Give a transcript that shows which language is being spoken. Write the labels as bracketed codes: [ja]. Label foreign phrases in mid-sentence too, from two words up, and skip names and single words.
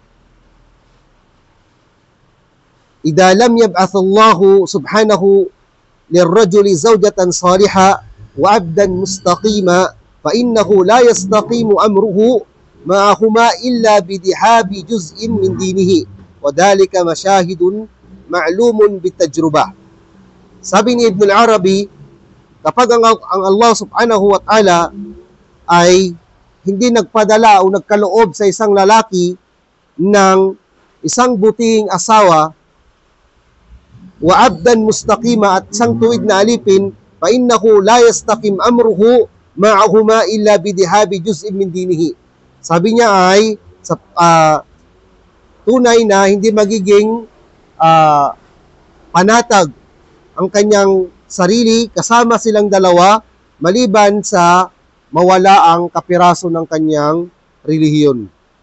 [ar] إذا لم يبعث الله سبحانه للرجل زوجة صالحة وعبدا مستقيما فإنه لا يستقيم أمره معهما إلا بدحاب جزء من دينه وذلك مشاهد معلوم بالتجربة. [tl] Sabi ni Ibn al-Arabi, kapag ang Allah [ar] سبحانه وتعالى [tl] ay hindi nagpadala o nagkaloob sa isang lalaki ng isang butihing asawa, [ar] وعبدا مستقيما, [tl] at isang tuwid na alipin, [ar] فإنه لا يستقيم أمره معهما إلا بذهاب جزء من دينه. [tl] Sabi niya ay tunay na hindi magiging panatag ang kanyang sarili kasama silang dalawa maliban sa mawala ang kapiraso ng kanyang relihiyon.